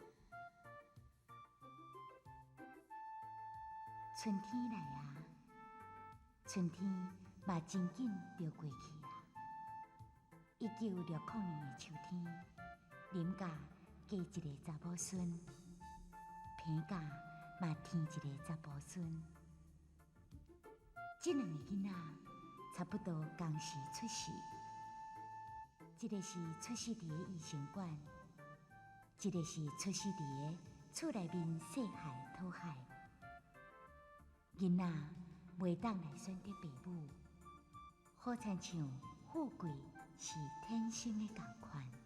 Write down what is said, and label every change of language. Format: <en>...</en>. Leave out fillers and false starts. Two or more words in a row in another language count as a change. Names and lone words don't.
<nan>春天来啊，春天嘛真紧就过去啊。1960年的秋天，林家加一个查某孙，平家嘛添一个查甫孙。这两个囡仔差不多同时出世，一个是出世伫个医生馆，一个是出世伫个厝内面细海讨海。囡仔袂当来选择爸母，好亲像富贵是天生的同款。</nan>